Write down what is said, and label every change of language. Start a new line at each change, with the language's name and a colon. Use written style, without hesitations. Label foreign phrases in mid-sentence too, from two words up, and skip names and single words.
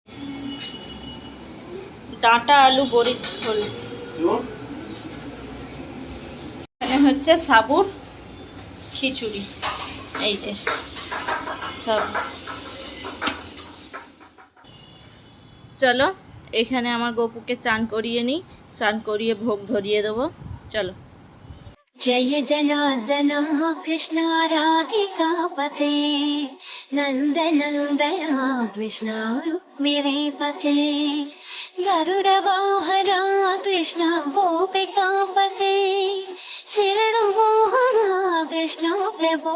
Bangla: ডাঁটা আলু বড়ি ঝোল, এখানে হচ্ছে সাবুর খিচুড়ি। এই যে সব, চলো এখানে আমার গপুকে চান করিয়ে নিই, চান করিয়ে ভোগ ধরিয়ে দেবো। চলো।
Sanskrit: जय जनार्दन कृष्ण राधिका पते नंद नंदन कृष्ण रुक्मिणी पते गरुड़ वाहन कृष्ण गोपिका पते शरण मोहन कृष्ण प्रभो